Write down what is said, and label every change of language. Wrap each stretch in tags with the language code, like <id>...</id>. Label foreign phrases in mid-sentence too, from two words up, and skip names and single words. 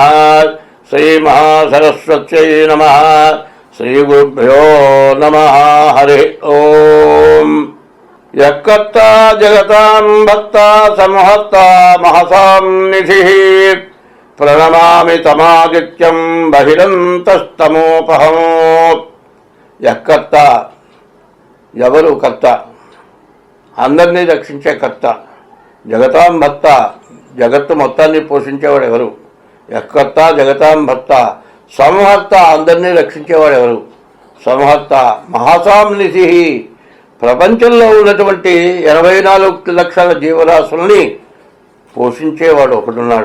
<sa>श्री महासरस्वत्यै नमः। श्रीगुरुभ्यो नमः। हरि ओम। यक्कर्ता जगतां भक्ता समहर्ता महसां निधिः प्रणमामि तमादित्यं बहिरन्तस्तमोपहम्।</sa> <te>यक्कर्త ఎవరు కర్త? అందరినీ రక్షించే కర్త.</te> <sa>జగతాం భర్త,</sa> <te>జగత్తు మొత్తాన్ని పోషించేవాడు ఎవరు?</te> <sa>యక్కర్త జగతాం భర్త.</sa> <te>సంహర్త, అందరినీ రక్షించేవాడు ఎవరు? సంహర్త.</te> <sa>మహాసాం నిధి,</sa> <te>ప్రపంచంలో ఉన్నటువంటి 84 లక్షల జీవరాశుల్ని పోషించేవాడు ఒకడున్నాడు.</te>